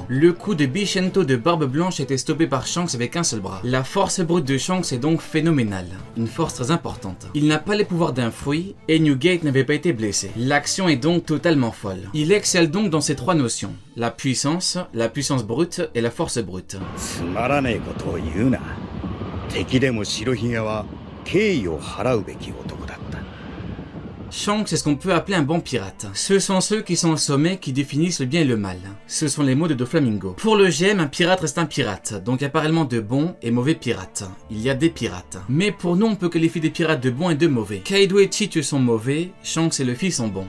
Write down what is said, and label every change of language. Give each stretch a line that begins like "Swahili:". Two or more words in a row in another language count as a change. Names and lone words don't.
French: Le coup de Bishento de Barbe Blanche a été stoppé par Shanks avec un seul bras. La force brute de Shanks est donc phénoménale. Une force très importante. Il n'a pas les pouvoirs d'un fruit, et Newgate n'avait pas été blessé. L'action est donc totalement folle. Il excelle donc dans ces trois notions. La puissance brute et la force brute.
Japanese: つまらねえことを言うな。敵でも白ひげは敬意を払うべき男だった。
French: Shanks, c'est ce qu'on peut appeler un bon pirate. Ce sont ceux qui sont au sommet qui définissent le bien et le mal. Ce sont les mots de Doflamingo. Pour le GM, un pirate reste un pirate, donc il y a apparemment de bons et mauvais pirates. Il y a des pirates. Mais pour nous, on peut qualifier des pirates de bons et de mauvais. Kaido et Chichu sont mauvais, Shanks et Luffy sont bons.